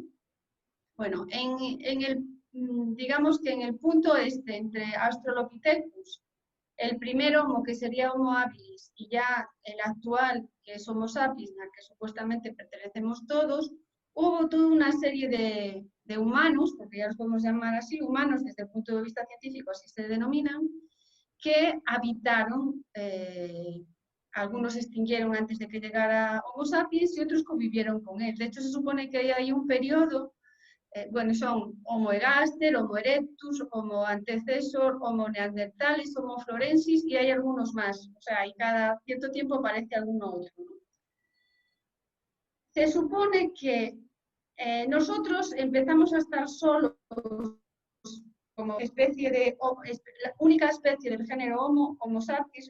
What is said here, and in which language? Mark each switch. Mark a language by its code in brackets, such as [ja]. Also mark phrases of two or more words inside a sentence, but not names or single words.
[es] Bueno, digamos que en el punto entre Australopithecus, el primer Homo, que sería Homo habilis, y ya el actual, que es Homo sapiens, al que supuestamente pertenecemos todos, hubo toda una serie de humanos, porque ya los podemos llamar así, humanos desde el punto de vista científico, así se denominan, que habitaron, algunos se extinguieron antes de que llegara Homo sapiens y otros convivieron con él. De hecho, se supone que hay un periodo, bueno, son Homo ergaster, Homo erectus, Homo antecesor, Homo neanderthalis, Homo florensis y hay algunos más. O sea, y cada cierto tiempo aparece alguno otro, ¿no? Se supone que nosotros empezamos a estar solos como la única especie del género Homo sapiens.